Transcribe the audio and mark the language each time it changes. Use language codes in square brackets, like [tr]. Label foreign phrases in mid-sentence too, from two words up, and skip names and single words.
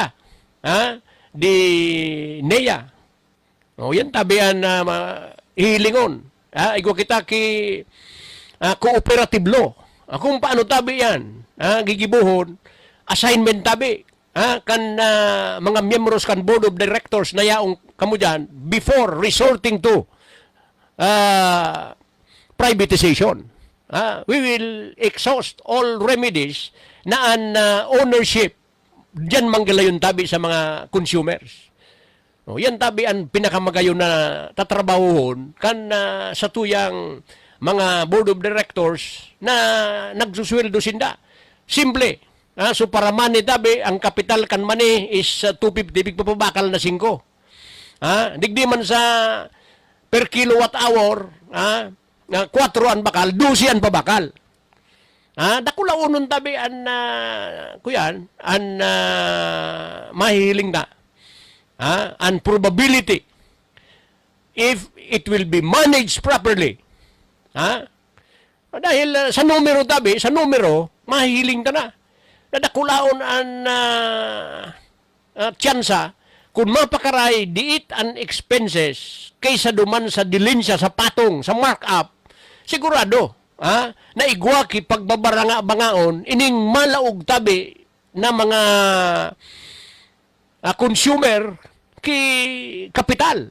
[bik] Di NEA. O yan tabi na hilingon. Igwa kita ki [en] cooperative law. [bik] Kung paano tabi yan, gigibuhon, assignment tabi, kan mga members kan [en] board of directors [bik] na yaong kamo dyan [en] before resorting to privatization. We will exhaust all remedies [bik] na an ownership dyan manggalayon tabi sa mga consumers. Yan tabi ang pinakamagayon na tatrabahuhon kan sa tuyang mga [en] board of directors [bik] na nagsusweldo sinda. Simple. So para money tabi, ang kapital kan [en] money is [bik] 250, bigpapabakal na 5. Digdi man sa per kilowatt hour, 4 ang bakal, 12 ang pabakal. Dakulaunon tabi an kuyan, an mahihiling na. [en] An probability if it will be managed properly. [bik] Dahil sa numero tabi, sa numero, mahihiling ka na. Nadakulaon ang tsansa kung mapakaray diit ang expenses kaysa duman sa dilensya, sa patong, sa markup, sigurado na igwa ki pagbabaranga-bangaon ining malaog tabi na mga consumer ki kapital.